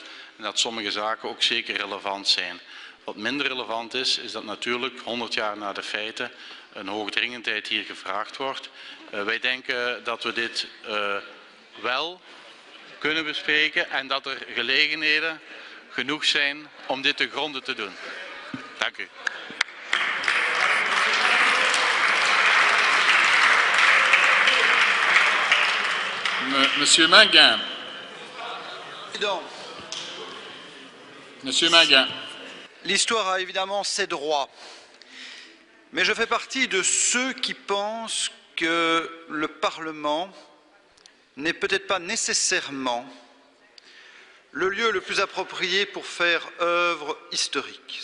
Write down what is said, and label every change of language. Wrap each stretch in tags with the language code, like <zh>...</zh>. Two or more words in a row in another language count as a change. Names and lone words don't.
<nl>En dat sommige zaken ook zeker relevant zijn. Wat minder relevant is, is dat natuurlijk 100 jaar na de feiten een hoogdringendheid hier gevraagd wordt. Wij denken dat we dit wel kunnen bespreken en dat er gelegenheden genoeg zijn om dit te gronden te doen. Dank u.</nl> <fr>Monsieur Manguin. Monsieur Manguin. L'histoire a évidemment ses droits, mais je fais partie de ceux qui pensent que le Parlement n'est peut-être pas nécessairement le lieu le plus approprié pour faire œuvre historique.</fr>